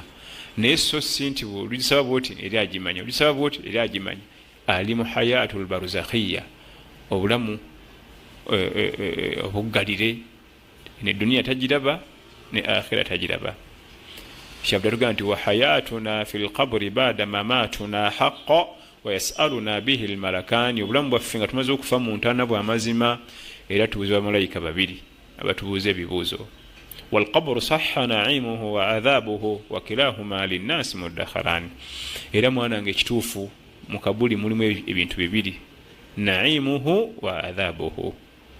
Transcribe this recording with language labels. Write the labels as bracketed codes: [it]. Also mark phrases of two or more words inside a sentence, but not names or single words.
[lg] Naye so si nti olusaba bwoti eri agimanya, olusaba bwoti eri agimanya. Ali mu [ar] الحياة البرزخية, [lg] obulamu obuggalire, ne dunia tagiraba ne akhira tagiraba. Shabda tugamba nti [ar] وحياتنا في القبر بعد مماتنا حقا ويسألنا به الملكان, [lg] obulamu bwaffe nga tumaze okufa mu ntaana bw'amazima era tubuuza bamalayika babiri abatubuuza ebibuuzo. [ar] والقبر صح نعيمه وعذابه وكلاهما للناس مدخران. [lg] Era mwanange ekituufu mu kabuli mulimu ebintu bibiri, [ar] نعيمه وعذابه.